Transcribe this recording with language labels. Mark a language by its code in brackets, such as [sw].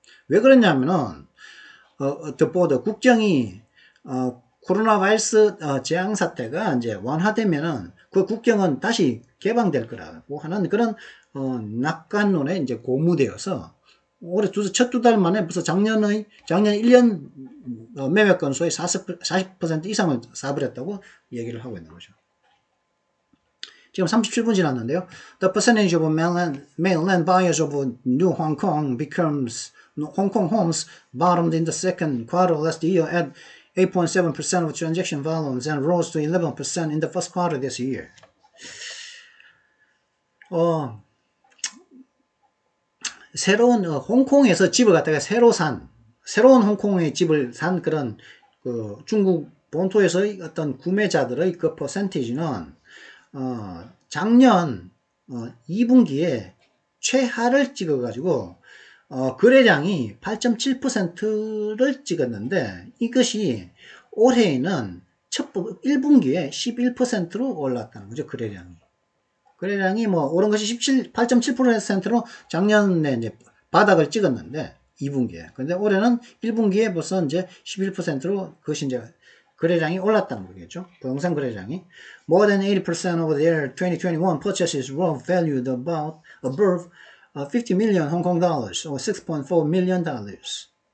[ko] 왜 그러냐면은, 국경이, 코로나 바이러스 재앙 사태가 이제 완화되면은 그 국경은 다시 개방될 거라고 하는 그런, 낙관론에 이제 고무되어서 올해 첫 2달 만에 벌써 작년 1년 매매 건수의 40% 이상을 사버렸다고 얘기를 하고 있는 거죠. 지금 37분 지났는데요. [en] The percentage of mainland buyers of new Hong Kong homes bottomed in the second quarter last year at 8.7% of transaction volumes and rose to 11% in the first quarter this year. [ko] 새로운 홍콩에서 집을 갖다가 새로운 홍콩의 집을 산 그런 중국 본토에서의 어떤 구매자들의 그 퍼센티지는 작년 2분기에 최하를 찍어가지고 거래량이 8.7%를 찍었는데 이것이 올해에는 1분기에 11%로 올랐다는 거죠. 거래량이 뭐 오른 것이 8.7%로 작년에 이제 바닥을 찍었는데 2분기에. 근데 올해는 1분기에 벌써 이제 11%로 그것이 이제 거래량이 올랐다는 거겠죠. 부동산 거래량이. [en] More than 80% of their 2021 purchases were valued above 50 million Hong Kong dollars or 6.4 million dollars.